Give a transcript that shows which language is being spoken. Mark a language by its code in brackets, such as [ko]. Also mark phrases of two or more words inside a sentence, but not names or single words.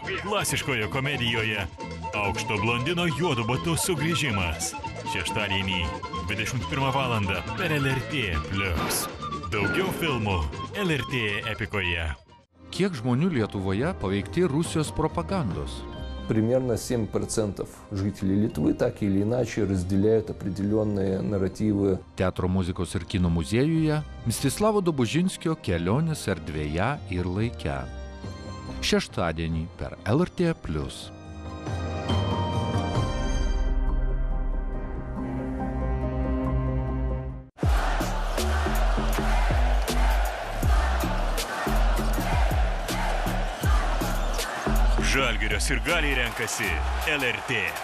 [lt] Klasiškoje komedijoje Aukšto blondino juodu batu sugrįžimas. Šeštadienį 21 valandą per LRT+. Daugiau filmų LRT Epikoje. Kiek žmonių Lietuvoje paveikti Rusijos propaганdos? [ru] Примерно 7% жителей Литвы так или иначе разделяют определенные нарративы. [lt] Teatro muzikos ir kino muziejuje Mstislavo Dobužinskio kelionės erdvėje ir laike. Šeštadienį per LRT+. Žalgirio sirgaliai renkasi LRT.